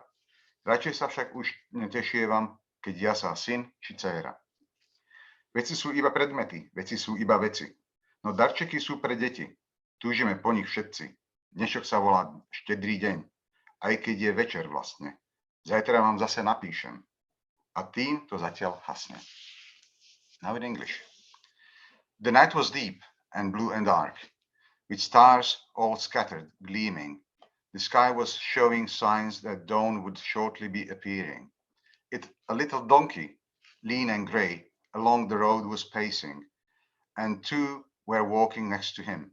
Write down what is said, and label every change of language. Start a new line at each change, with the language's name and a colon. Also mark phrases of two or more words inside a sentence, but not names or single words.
Slovak: Radšej sa však už netešievam, keď jasá syn či dcéra. Veci sú iba predmety, veci sú iba veci. No darčeky sú pre deti, túžime po nich všetci. Dnešok sa volá štedrý deň, aj keď je večer vlastne. Zajtra vám zase napíšem. A tým to zatiaľ hasne.
English: Now in English. The night was deep and blue and dark, with stars all scattered, gleaming. The sky was showing signs that dawn would shortly be appearing. A little donkey, lean and grey, along the road was pacing, and 2 were walking next to him.